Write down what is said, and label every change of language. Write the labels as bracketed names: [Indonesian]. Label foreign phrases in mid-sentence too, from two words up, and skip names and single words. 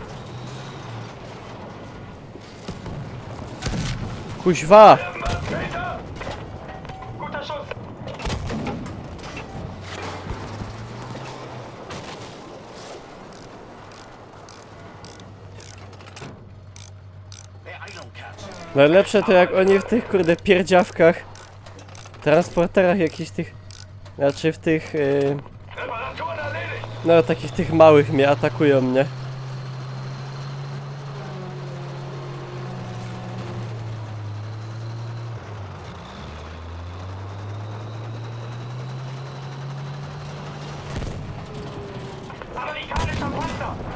[Polish] Kuźwa! [German] Peter! Guter Schuss! Beeilung, Kerz. [Polish] Najlepsze to jak oni w tych kurde pierdziawkach, transporterach jakichś tych, znaczy w tych, [German] Reparaturen erledigt! [Polish] no takich tych małych mnie atakują, mnie. [German] Amerikanischer Panzer!